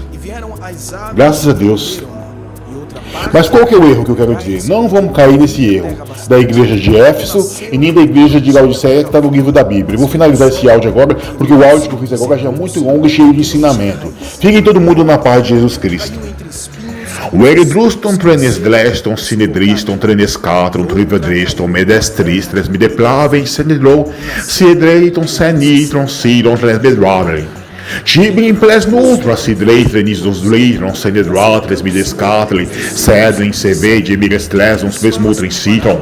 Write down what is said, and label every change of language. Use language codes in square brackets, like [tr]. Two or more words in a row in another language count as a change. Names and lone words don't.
[pt] Graças a Deus. Mas qual que é o erro que eu quero dizer? Não vamos cair nesse erro da igreja de Éfeso e nem da igreja de Laodiceia que está no livro da Bíblia. Eu vou finalizar esse áudio agora, porque o áudio que eu fiz agora já é muito longo e cheio de ensinamento. Fiquem todo mundo na paz de Jesus Cristo. Ueridruston trenes gleston sinedriston trenes catron trivadriston medestristres mideplavem senedro siedreiton senitron sidon tres bedradre. Tibim ples nutra sidreitrenis dos dritron senedratres midescatli sedlin sevede mirestressons pesmutrin citron.